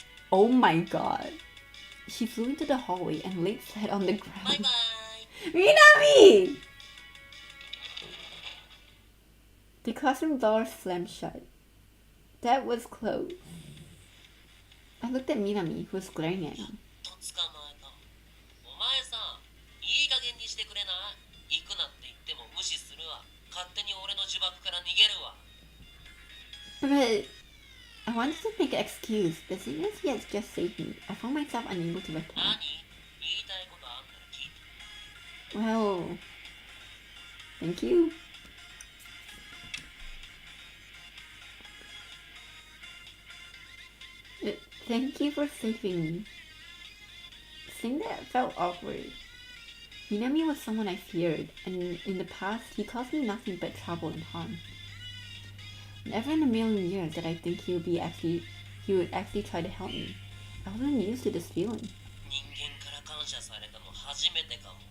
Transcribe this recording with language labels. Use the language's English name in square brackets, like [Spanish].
[English] Oh my god. She flew into the hallway and laid flat on the バイ ground. バイ。 Minami! The classroom door slammed shut. That was closed. I looked at Minami, who was glaring at me. [Japanese] と捕まえた。お前さ、いい加減にしてくれな。行くなって言っても無視するわ。勝手に俺の呪縛から逃げるわ。 [English] But I wanted to make an excuse, but seeing as he has just saved me, I found myself unable to reply. [Japanese] 何？言いたいことあんたら聞いて。 [English] Well, thank you. Thank you for saving me. Saying that felt awkward. Minami was someone I feared, and in the past he caused me nothing but trouble and harm. Never in a million years did I think he would actually try to help me. I wasn't used to this feeling. [Japanese] 人間から感謝されたの初めてかも。